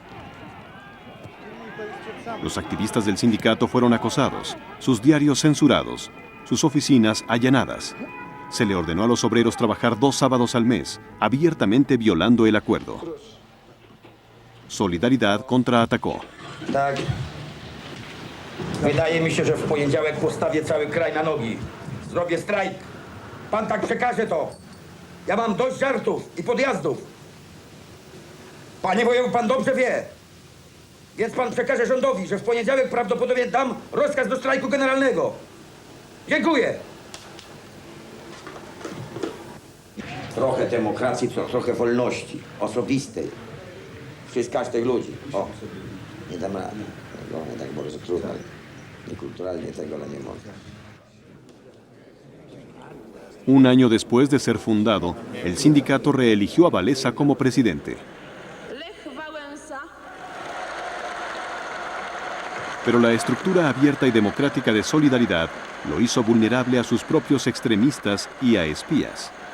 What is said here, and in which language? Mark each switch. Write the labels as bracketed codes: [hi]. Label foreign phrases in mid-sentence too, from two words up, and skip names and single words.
[es] Los activistas del sindicato fueron acosados, sus diarios censurados, sus oficinas allanadas. Se le ordenó a los obreros trabajar 2 sábados al mes, abiertamente violando el acuerdo. Solidaridad contraatacó. [pl] Tak. Wydaje mi się, że w poniedziałek postawię cały kraj na nogi. Zrobię strajk. Pan tak przekaże to. Ja mam dość żartów i podjazdów. Panie wojewu, pan dobrze wie. Więc pan przekaże rządowi, że w poniedziałek prawdopodobnie dam rozkaz do strajku generalnego. Dziękuję. Trochę demokracji, trochę wolności osobistej. Przez każdych ludzi. O, nie dam rady. No, tak może trudno, niekulturalnie tego, ale nie mogę. [es] Un año después de ser fundado, el sindicato reeligió a Walesa como presidente. Pero la estructura abierta y democrática de Solidaridad lo hizo vulnerable a sus propios extremistas y a espías.